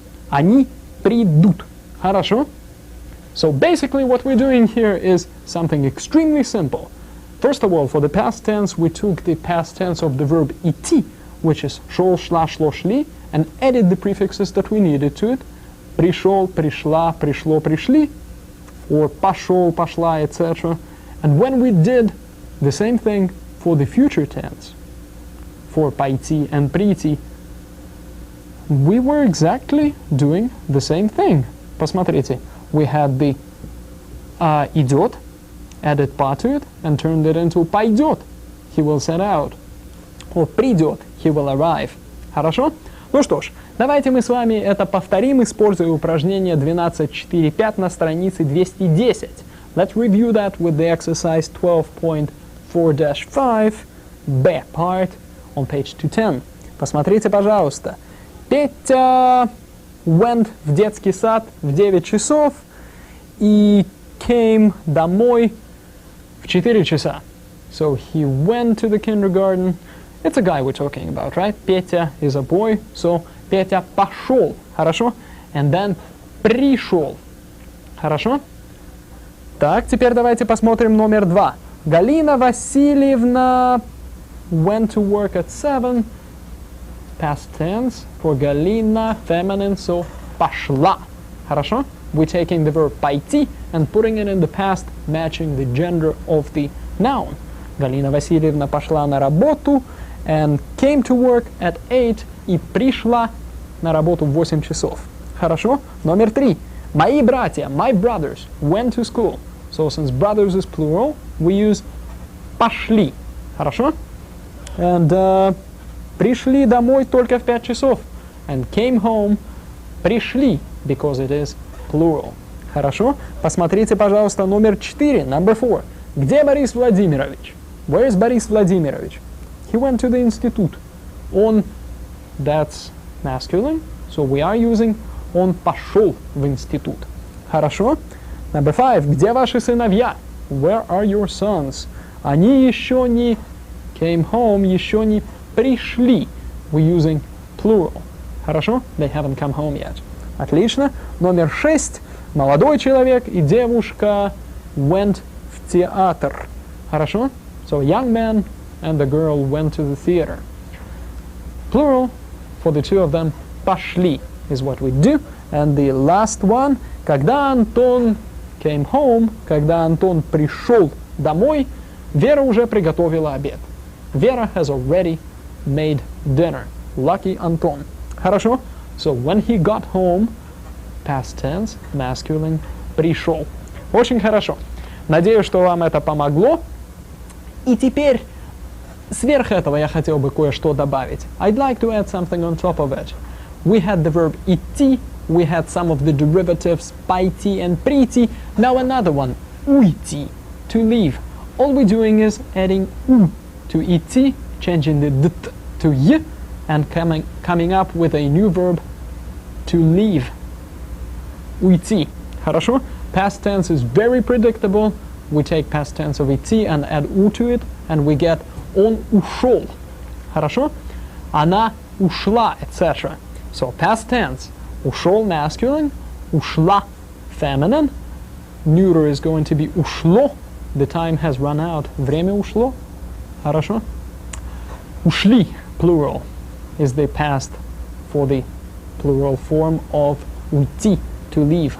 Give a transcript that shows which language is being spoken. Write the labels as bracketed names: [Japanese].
[Russian] Они придут. Хорошо? [English] So basically what we're doing here is something extremely simple. First of all, for the past tense, we took the past tense of the verb идти, which is шел, шла, шло, шли, and added the prefixes that we needed to it. [Russian] Пришел, пришла, пришло, пришли, or пошел, пошла, etc. [English] And when we did the same thing for the future tense, for пойти and прийти, we were exactly doing the same thing. [Russian] Посмотрите, [English] we had the идет, added pa to it, and turned it into пойдет, he will set out, or придет, he will arrive. [Russian] Хорошо? Ну что ж, давайте мы с вами это повторим, используя упражнение 12.4.5 на странице 210. [English] Let's review that with the exercise 12.4-5, B part, on page 210. [Russian] Посмотрите, пожалуйста. Петя [English] went [Russian] в детский сад в 9 часов и [English] came [Russian] домой в 4 часа. [English] So he went to the kindergarten. It's a guy we're talking about, right? Петя is a boy, so [Russian] Петя пошел, хорошо? And then пришел, хорошо? Так, теперь давайте посмотрим номер 2. [English] Галина Васильевна went to work at 7. Past tense for Галина, feminine, so [Russian] пошла, хорошо? [English] We're taking the verb пойти and putting it in the past, matching the gender of the noun. [Russian] Галина Васильевна пошла на работу [English] and came to work at 8 [Russian] и пришла на работу в 8 часов. Хорошо? Номер 3. Мои братья, [English] my brothers, went to school. So since brothers is plural, we use пошли. [Russian] Хорошо? [English] And [Russian] пришли домой только в 5 часов. [English] And came home, пришли, because it is plural. [Russian] Хорошо? Посмотрите, пожалуйста, номер 4, [English] number 4. [Russian] Где Борис Владимирович? [English] Where is Борис Владимирович? He went to the institute. Он, that's masculine, so we are using [Russian] он пошел в институт. Хорошо? [English] Number 5. [Russian] Где ваши сыновья? [English] Where are your sons? [Russian] Они еще не [English] came home, [Russian] еще не пришли. [English] We're using plural. Хорошо? They haven't come home yet. [Russian] Отлично. Номер 6. Молодой человек и девушка [English] went [Russian] в театр. Хорошо? [English] So young man and the girl went to the theater. Plural for the two of them. Пошли is what we do. And the last one. [Russian] Когда Антон [English] came home, [Russian] когда Антон пришел домой, Вера уже приготовила обед. [English] Vera has already made dinner. Lucky Anton. [Russian] Хорошо? [English] So when he got home, past tense, masculine, пришел. [Russian] Очень хорошо. Надеюсь, что вам это помогло. И теперь сверх этого я хотел бы кое-что добавить. [English] I'd like to add something on top of it. We had the verb идти, we had some of the derivatives пойти and прийти. Now another one, уйти, to leave. All we're doing is adding у to идти, changing the dt to y, and coming up with a new verb to leave. [Russian] Уйти. Хорошо? [English] Past tense is very predictable. We take past tense of идти and add у to it, and we get он ушел. [Russian] Хорошо? Она ушла, etc. [English] So past tense. Ушел masculine, ушла feminine. Neuter is going to be ушло. The time has run out. [Russian] Время ушло. Хорошо? [English] Ушли, plural, is the past for the plural form of уйти, to leave.